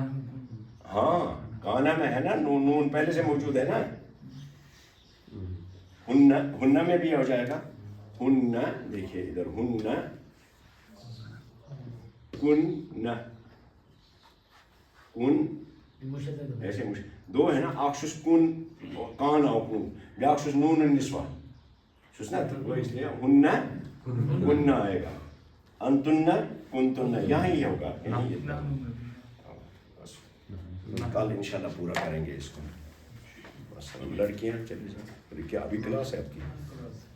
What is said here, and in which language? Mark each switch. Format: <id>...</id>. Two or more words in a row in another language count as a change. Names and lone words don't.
<ur>ہاں کانا میں ہے نا, نون نون پہلے سے موجود ہے نا. ہن میں بھی ہو جائے گا. ہن دیکھیے ادھر, ہن کن کن ایسے دو ہے نا,</ur> <ks>اخش کن کان او کن, بیاکھ نون النسوہ چھس نا,</ks> <ur>تو اس لیے ہن کن آئے گا. انتن کنتن یہاں ہی ہوگا. کل انشاءاللہ پورا کریں گے اس کو. لڑکیاں چلی جائیں, کیا ابھی کلاس ہے آپ کی؟</ur>